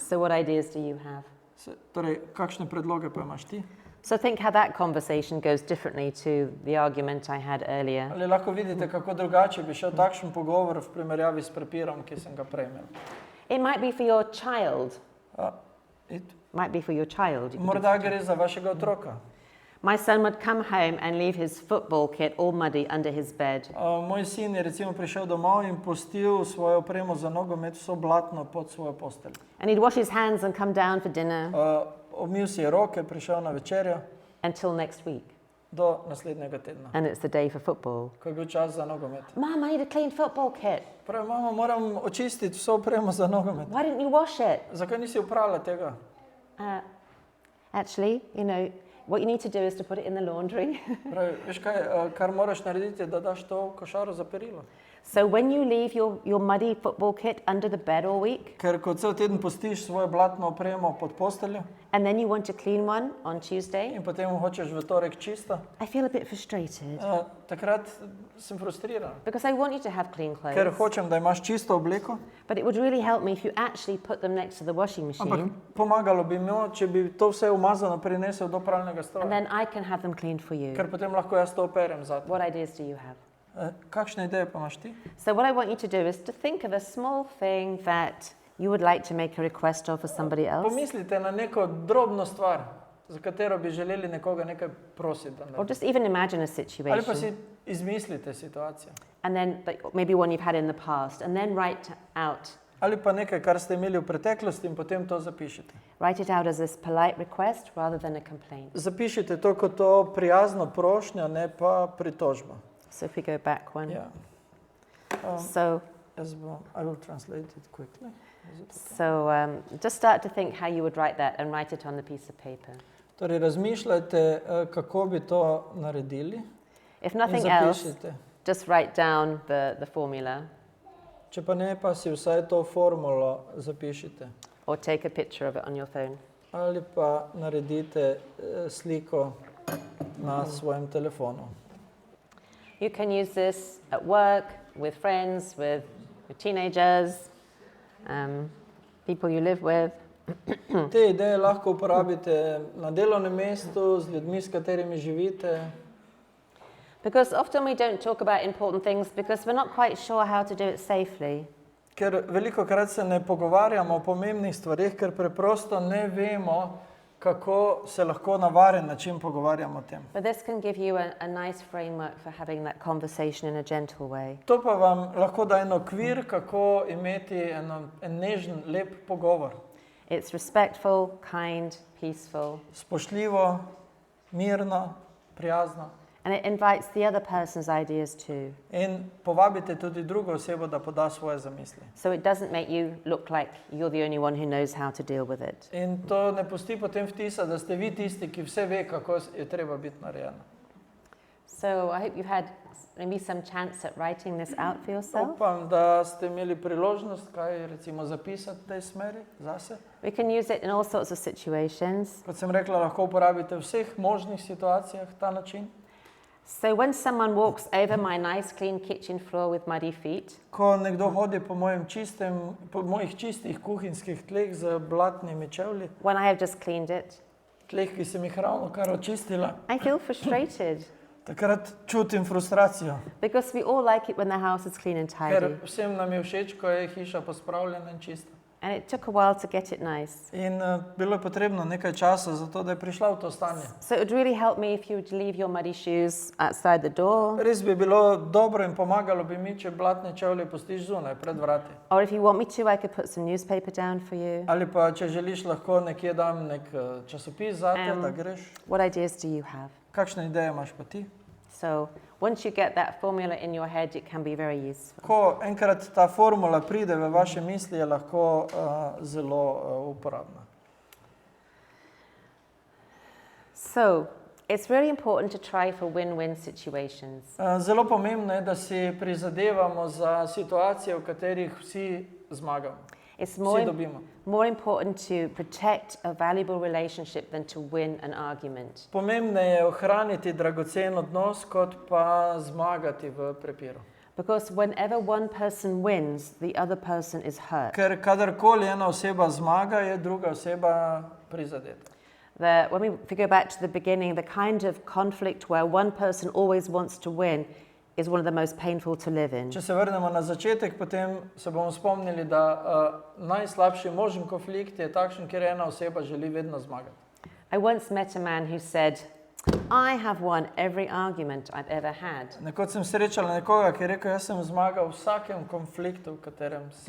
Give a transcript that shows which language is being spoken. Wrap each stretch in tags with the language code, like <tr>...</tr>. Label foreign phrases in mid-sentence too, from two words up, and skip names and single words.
<en>So what ideas do you have?</en> <sl>Torej, kakšne predloge pa imaš ti?</sl> <en>So think how that conversation goes differently to the argument I had earlier.</en> <sl>Ali lahko vidite, kako drugače bi šel takšen pogovor v primerjavi s prepirom, ki sem ga prej imel?</sl> <en>It might be for your child. It? Might be for your child. You could</en> <sl>Morda gre za vašega otroka.</sl> <en>My son would come home and leave his football kit all muddy under his bed.</en> <sl>Moj sin je recimo prišel domov in pustil svojo opremo za nogomet vso blatno pod svojo posteljo.</sl> <en>And he'd wash his hands and come down for dinner</en> <sl>Omil si je roke, prišel na večerjo</sl> <en>until next week.</en> <sl>do naslednjega tedna,</sl> <en>And it's the day for football.</en> <sl>ko je bil čas za nogomet.</sl> <en>Mom, I need a clean football kit.</en> <sl>Pravi, mama, moram očistiti vso opremo za nogomet.</sl> <en>Why didn't you wash it?</en> <sl>Zakaj nisi oprala tega?</sl> <en>Actually, you know, what you need to do is to put it in the laundry.</en> <sl>Pravi, veš kaj, kar moraš narediti, je, da daš to v košaro za perilo.</sl> <en>So when you leave your muddy football kit under the bed all week,</en> <sl>Ker ko cel teden pustiš svojo blatno opremo pod posteljo</sl> <en>and then you want a clean one on Tuesday,</en> <sl>in potem hočeš v torek čisto,</sl> <en>I feel a bit frustrated</en> <sl>takrat sem frustriran.</sl> <en>because I want you to have clean</en> <sl>Ker</sl> <en>clothes.</en> <sl>hočem, da imaš čisto obleko,</sl> <en>But it would really help me if you actually put them next to the washing</en> <sl>ampak</sl> <en>machine,</en> <sl>pomagalo bi mi, če bi to vse umazano prinesel do pralnega</sl> <en>and</en> <sl>stroja.</sl> <en>then I can have them cleaned for you.</en> <sl>Ker potem lahko jaz to operem zate.</sl> <en>What ideas do you have?</en> <sl>Kakšne ideje pa imaš ti?</sl> <en>So what I want you to do is to think of a small thing that you would like to make a request of for somebody else,</en> <sl>Pomislite na neko drobno stvar, za katero bi želeli nekoga nekaj prositi. da</sl> <en>or</en> <sl>naredi.</sl> <en>just even imagine a</en> <sl>Ali pa</sl> <en>situation,</en> <sl>si izmislite situacijo.</sl> <en>and then maybe one you've had in the past, and then write out</en> <sl>Ali pa nekaj, kar ste imeli v preteklosti in potem to zapišite.</sl> <en>Write it out as this polite request rather than a complaint.</en> <sl>Zapišite to kot to prijazno prošnjo, ne pa pritožbo.</sl> <en>So if we go back one.</en> <sl>Ja.</sl> <en>So I will translate it quickly. just start to think how you would write that and write it on the piece of paper.</en> <sl>Torej, razmišljajte, kako bi to naredili</sl> <en>If</en> <sl>in</sl> <en>nothing else,</en> <sl>zapišite.</sl> <en>just write down the formula</en> <sl>Če pa ne, pa si vsaj to formulo zapišite.</sl> <en>or take a picture of it on your phone.</en> <sl>Ali pa naredite sliko na svojem telefonu.</sl> <en>You can use this at work, with friends, with teenagers, people you live with.</en> <sl>Te ideje lahko uporabite na delovnem mestu, z ljudmi, s katerimi živite.</sl> <en>Because often we don't talk about important things because we're not quite sure how to do it safely.</en> <sl>Ker velikokrat se ne pogovarjamo o pomembnih stvarih, ker preprosto ne vemo, kako se lahko na varen način pogovarjamo o tem.</sl> <en>But this can give you a nice framework for having that conversation in a gentle way.</en> <sl>To pa vam lahko da en okvir, kako imeti en nežen, lep pogovor.</sl> <en>It's respectful, kind, peaceful,</en> <sl>Spoštljivo, mirno, prijazno.</sl> <en>and it invites the other person's ideas too.</en> <sl>In povabite tudi drugo osebo, da poda svoje zamisli.</sl> <en>So it doesn't make you look like you're the only one who knows how to deal with it.</en> <sl>In to ne pusti potem vtisa, da ste vi tisti, ki vse ve, kako je treba biti narejeno.</sl> <en>So I hope you've had maybe some chance at writing this out for yourself.</en> <sl>Upam, da ste imeli priložnost kaj recimo zapisati v tej smeri zase.</sl> <en>We can use it in all sorts of situations.</en> <sl>Kot sem rekla, lahko uporabite v vseh možnih situacijah ta način.</sl> <en>So when someone walks over my nice clean kitchen floor with muddy feet,</en> <sl>Ko nekdo hodi po mojih čistih kuhinjskih tleh z blatnimi čevlji,</sl> <en>when I have just cleaned it,</en> <sl>tleh, ki sem jih ravno kar očistila,</sl> <en>I feel frustrated</en> <sl>takrat čutim frustracijo.</sl> <en>because we all like it when the house is clean and</en> <sl>Ker</sl> <en>tidy.</en> <sl>vsem nam je všeč, ko je hiša pospravljena in čista.</sl> <en>And it took a while to get it nice.</en> <sl>In bilo je potrebno nekaj časa za to, da je prišla v to stanje.</sl> <en>So it would really help me if you would leave your muddy shoes outside the door.</en> <sl>Res bi bilo dobro in pomagalo bi mi, če blatne čevlje pustiš zunaj, pred vrati.</sl> <en>Or if you want me to, I could put some newspaper down for you.</en> <sl>Ali pa, če želiš, lahko nekje dam nek časopis zate, da greš.</sl> <en>What ideas do you have?</en> <sl>Kakšne ideje imaš pa ti?</sl> <en>So once you get that formula in your head, it can be very useful.</en> <sl>Ko enkrat ta formula pride v vaše misli, je lahko zelo uporabna.</sl> <en>So it's really important to try for win-win situations.</en> <sl>Zelo pomembno je, da si prizadevamo za situacije, v katerih vsi zmagamo.</sl> <en>It's</en> <sl>Vsi dobimo.</sl> <en>more important to protect a valuable relationship than to win an argument.</en> <sl>Pomembneje je ohraniti dragocen odnos, kot pa zmagati v prepiru.</sl> <en>Because whenever one person wins, the other person is hurt.</en> <sl>Ker kadarkoli ena oseba zmaga, je druga oseba prizadeta.</sl> <en>When we go back to the beginning, the kind of conflict where one person always wants to win is one of the most painful to live in.</en> <sl>Če se vrnemo na začetek, potem se bomo spomnili, da najslabši možen konflikt je takšen, kjer ena oseba želi vedno zmagati.</sl> <en>I once met a man who said, I have won every argument I've ever had.</en> <sl>Nekoč sem srečala nekoga, ki je rekel, jaz sem zmagal v vsakem konfliktu, v katerem sem.</sl>